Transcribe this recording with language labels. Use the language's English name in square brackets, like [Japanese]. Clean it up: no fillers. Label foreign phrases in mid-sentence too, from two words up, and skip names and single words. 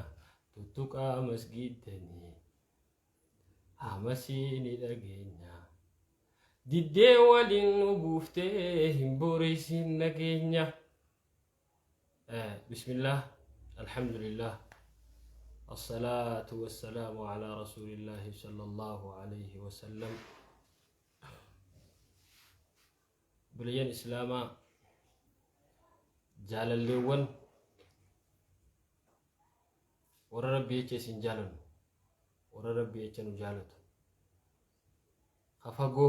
[Oromo] Tuttuqaa masgiidanii hamasii ni dhageenya. Diddee waliin nu buuftee hin boreessin nageenya. [Arabic] بسم الله، الحمد لله. الصلاة والسلام على رسول الله صلى الله عليه وسلم. [Oromo] Biyyan Islaamaa jaalalleewwan warra rabbii jecha isin jaalannu warra rabbii jecha nu jaalatu ha fagoo